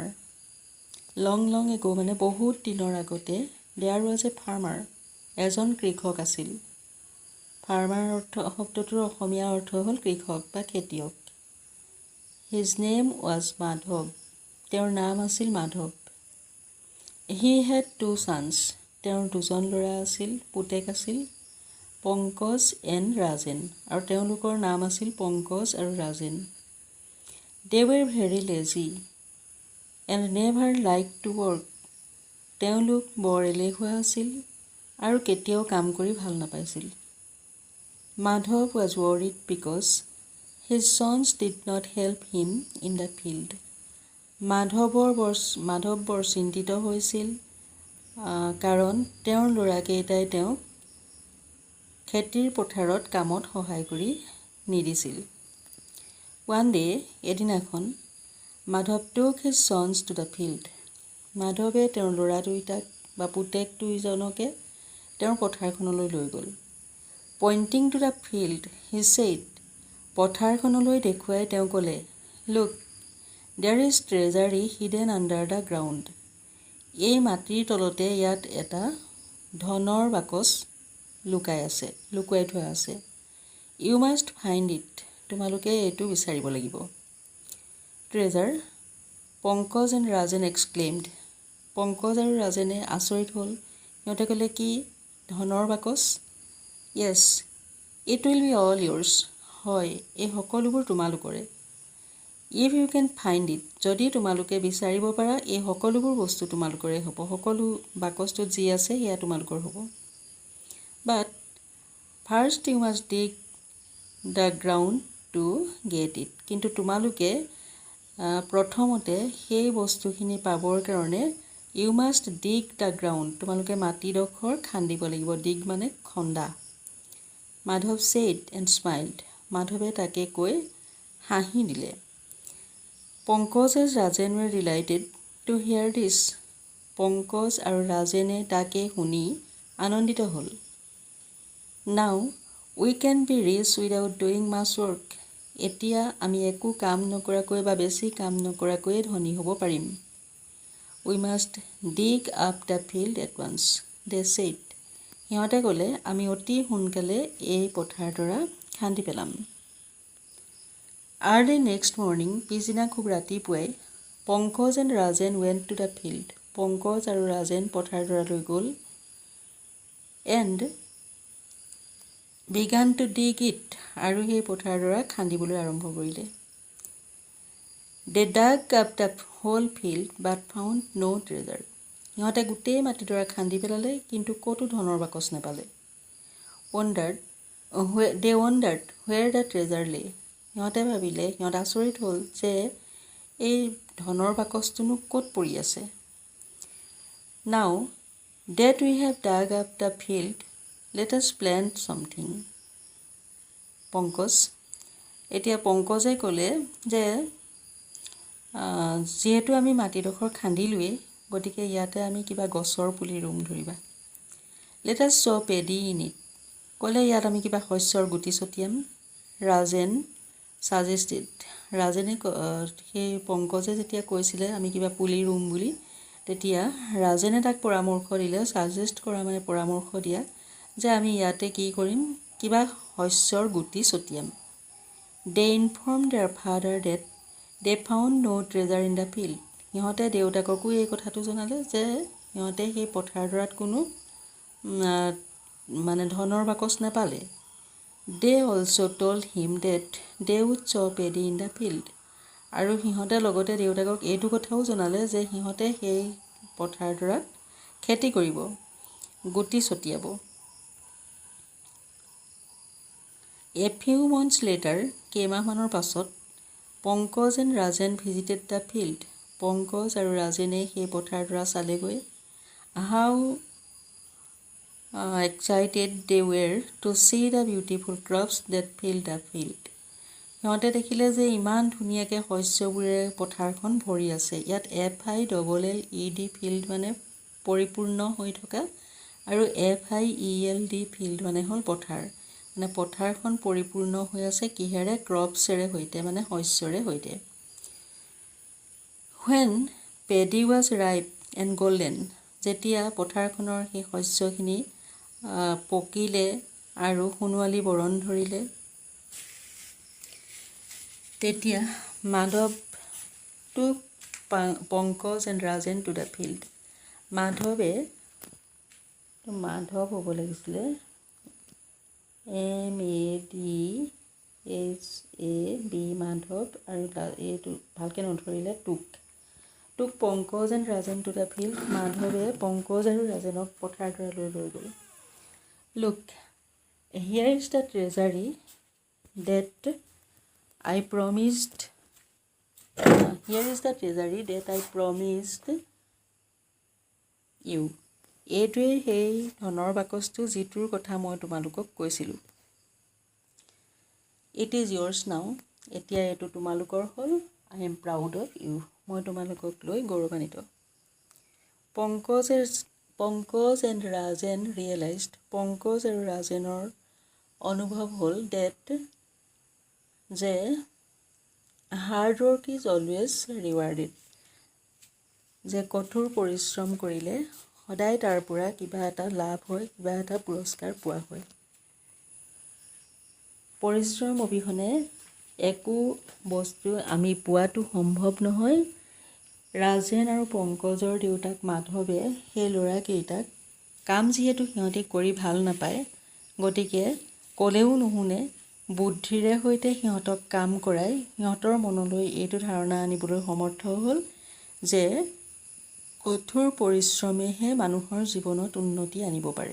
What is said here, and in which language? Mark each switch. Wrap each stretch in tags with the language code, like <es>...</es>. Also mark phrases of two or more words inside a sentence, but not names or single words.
<en>long ago</en> <as>মানে বহুত দিনৰ আগতে,</as> <en>there was a farmer</en> <as>এজন কৃষক আছিল। ফাৰ্মাৰ শব্দটোৰ অসমীয়া অৰ্থ হ'ল কৃষক বা খেতিয়ক।</as> <en>his name was মাধৱ,</en> <as>তেওঁৰ নাম আছিল মাধৱ।</as> <en>he had 2 sons,</en> <as>তেওঁৰ দুজন ল'ৰা আছিল, পুতেক আছিল, পংকজ এণ্ড ৰাজেন, আৰু তেওঁলোকৰ নাম আছিল পংকজ আৰু ৰাজেন।</as> <en>they were very lazy and never like to work,</en> <as>তেওঁলোক বৰ এলেহুৱা আছিল আৰু কেতিয়াও কাম কৰি ভাল নাপাইছিল।</as> <en>মাধৱ was worried because His sons did not help him in the field.</en> <as>মাধৱ বৰ চিন্তিত হৈছিল কাৰণ তেওঁৰ ল'ৰাকেইটাই তেওঁক খেতিৰ পথাৰত কামত সহায় কৰি নিদিছিল।</as> <en>One day,</en> <as>এদিনাখন,</as> <en>মাধৱ took his sons to the field.</en> <as>মাধৱে তেওঁৰ ল'ৰা দুইটাক বা পুতেক দুইজনকে তেওঁৰ পথাৰখনলৈ লৈ গ'ল।</as> <en>Pointing to the field, he said,</en> <as>পথাৰখনলৈ দেখুৱাই তেওঁ ক'লে,</as> <en>Look, there is treasury hidden under the ground.</en> <as>এই মাটিৰ তলতে ইয়াত এটা ধনৰ বাকচ লুকুৱাই থোৱা আছে।</as> <en>You must find it.</en> <as>তোমালোকে এইটো বিচাৰিব লাগিব।</as> <en>Treasure, Pankaj and Rajan exclaimed.</en> <as>পংকজ আৰু ৰাজেনে আচৰিত হ'ল। সিহঁতে ক'লে কি ধনৰ বাকচ?</as> <en>Yes, it will be all yours.</en> <as>হয়, এই সকলোবোৰ তোমালোকৰে।</as> <en>If you can find it,</en> <as>যদি তোমালোকে বিচাৰিব পাৰা এই সকলোবোৰ বস্তু তোমালোকৰে হ'ব। সকলো বাকচটোত যি আছে সেয়া তোমালোকৰ হ'ব।</as> <en>But first you must dig the ground to get it.</en> <as>কিন্তু তোমালোকে প্ৰথমতে সেই বস্তুখিনি পাবৰ কাৰণে</as> <en>you must dig the ground.</en> <as>তোমালোকে মাটিডোখৰ খান্দিব লাগিব। dig মানে খন্দা।</as> <en>মাধৱ said and smiled.</en> <as>মাধৱে তাকে কৈ হাঁহি দিলে।</as> <en>Pankaj and Rajan were delighted to hear this.</en> <as>পংকজ আৰু ৰাজেনে তাকে শুনি আনন্দিত হ'ল।</as> <en>Now we can be rich without doing much work.</en> <as>এতিয়া আমি একো কাম নকৰাকৈ বা বেছি কাম নকৰাকৈ ধনী হ'ব পাৰিম।</as> <en>We must dig up the field at once, they said.</en> <as>সিহঁতে ক'লে আমি অতি সোনকালে এই পথাৰডৰা খান্দি পেলাম।</as> <en>Early next morning,</en> <as>পিছদিনা খুব ৰাতিপুৱাই,</as> <en>Pankaj and Rajan went to the field.</en> <as>পংকজ আৰু ৰাজেন পথাৰডৰালৈ গ'ল</as> <en>and began to dig it.</en> <as>আৰু সেই পথাৰডৰা খান্দিবলৈ আৰম্ভ কৰিলে।</as> <en>They dug up the whole field but found no treasure.</en> <as>সিহঁতে গোটেই মাটিডৰা খান্দি পেলালে কিন্তু ক'তো ধনৰ বাকচ নাপালে।</as> <en>They wondered where the treasure lay.</en> <as>সিহঁতে ভাবিলে, সিহঁত আচৰিত হ'ল যে এই ধনৰ বাকচটোনো ক'ত পৰি আছে।</as> <en>Now that we have dug up the field, let us plant something.</en> <as>এতিয়া পংকজে ক'লে যে যিহেতু আমি মাটিডোখৰ খান্দিলোৱেই, গতিকে ইয়াতে আমি কিবা গছৰ পুলি ৰুম ধৰিবা।</as> <en>Let us sow paddy in it.</en> <as>ক'লে ইয়াত আমি কিবা শস্যৰ গুটি ছটিয়াম।</as> <en>ৰাজেন ছাজেষ্টেড.</en> <as>ৰাজেনে সেই পংকজে যেতিয়া কৈছিলে আমি কিবা পুলি ৰুম বুলি, তেতিয়া ৰাজেনে তাক পৰামৰ্শ দিলে, ছাজেষ্ট কৰা মানে পৰামৰ্শ দিয়া, যে আমি ইয়াতে কি কৰিম কিবা শস্যৰ গুটি ছটিয়াম।</as> <en>They informed their father that they found no treasure in the field.</en> <as>সিহঁতে দেউতাককো এই কথাটো জনালে যে সিহঁতে সেই পথাৰডৰাত কোনো মানে ধনৰ বাকচ নাপালে।</as> <en>They also told him that they would sow paddy in the field.</en> <as>আৰু সিহঁতে লগতে দেউতাকক এইটো কথাও জনালে যে সিহঁতে সেই পথাৰডৰাত খেতি কৰিব, গুটি ছটিয়াব।</as> <en>A few months later,</en> <as>কেইমাহমানৰ পাছত,</as> <en>Pankaj and Rajan visited the field.</en> <as>পংকজ আৰু ৰাজেনে সেই পথাৰডৰা চালেগৈ।</as> <en>How excited they were to see the beautiful crops that filled the field.</en> <as>সিহঁতে দেখিলে যে ইমান ধুনীয়াকৈ শস্যবোৰে পথাৰখন ভৰি আছে। ইয়াত FILLED ফিল্ড মানে পৰিপূৰ্ণ হৈ থকা আৰু FIELD ফিল্ড মানে হ'ল পথাৰ। মানে পথাৰখন পৰিপূৰ্ণ হৈ আছে কিহেৰে? ক্ৰপছেৰে সৈতে, মানে শস্যৰে সৈতে।</as> <en>When paddy was ripe and golden,</en> <as>যেতিয়া পথাৰখনৰ সেই শস্যখিনি পকিলে আৰু সোণোৱালী বৰণ ধৰিলে, তেতিয়া মাধৱ</as> <en>took Pankaj and Rajan to the field.</en> <as>মাধৱ হ'ব লাগিছিলে MADHAB মাধৱ, আৰু এইটো ভালকৈ নধৰিলে</as> <en>took Pankaj and Rajan to the field.</en> <as>মাধৱে পংকজ আৰু ৰাজেনক পথাৰডৰালৈ লৈ গ'ল।</as> <en>Look, here is the treasury that I promised here is the treasury that I promised you.</en> <as>এইটোৱে সেই ধনৰ বাকচটো যিটোৰ কথা মই তোমালোকক কৈছিলোঁ.</as> <en>It is yours now.</en> <as>এতিয়া এইটো তোমালোকৰ হ'ল.</as> <en>I am proud of you.</en> <as>মই তোমালোকক লৈ গৌৰৱান্বিত.</as> <en>Pankaj and Rajan realized, Pankaj</en> <as>আৰু ৰাজেনৰ অনুভৱ হ'ল</as> <en>that যে hard work is always rewarded.</en> <as>যে কঠোৰ পৰিশ্ৰম কৰিলে সদায় তাৰ পৰা কিবা এটা লাভ হয়, কিবা এটা পুৰস্কাৰ পোৱা হয়. পৰিশ্ৰম অবিহনে একো বস্তু আমি পোৱাটো সম্ভৱ নহয়. ৰাজেন আৰু পংকজৰ দেউতাক মাধৱে সেই ল'ৰাকেইটাক কাম যিহেতু সিহঁতি কৰি ভাল নাপায়, গতিকে ক'লেও নুশুনে, বুদ্ধিৰে সৈতে সিহঁতক কাম কৰাই সিহঁতৰ মনলৈ এইটো ধাৰণা আনিবলৈ সমৰ্থ হ'ল যে কঠোৰ পৰিশ্ৰমেহে মানুহৰ জীৱনত উন্নতি আনিব পাৰে.</as>